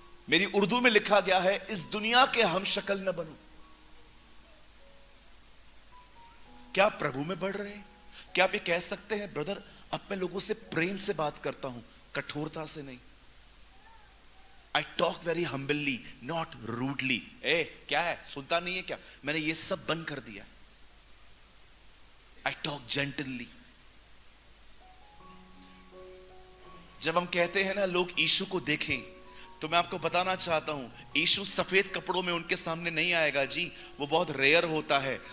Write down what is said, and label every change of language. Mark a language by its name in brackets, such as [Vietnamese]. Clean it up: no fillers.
[Hindi] मेरी उर्दू में लिखा गया है, इस दुनिया के हम शक्ल न बनो। क्या आप प्रभु में बढ़ रहे हैं? क्या आप ये कह सकते हैं, ब्रदर अब मैं लोगों से प्रेम से बात करता हूं, कठोरता से नहीं। [English] I talk very humbly, not rudely. [Hindi] क्या है, सुनता नहीं है क्या? मैंने ये सब बंद कर दिया। [English] I talk gently. [Hindi] जब हम कहते हैं ना लोग यीशु को देखें, तो मैं आपको बताना चाहता हूं, यीशु सफेद कपड़ों में उनके सामने नहीं आएगा जी, वो बहुत रेयर होता है।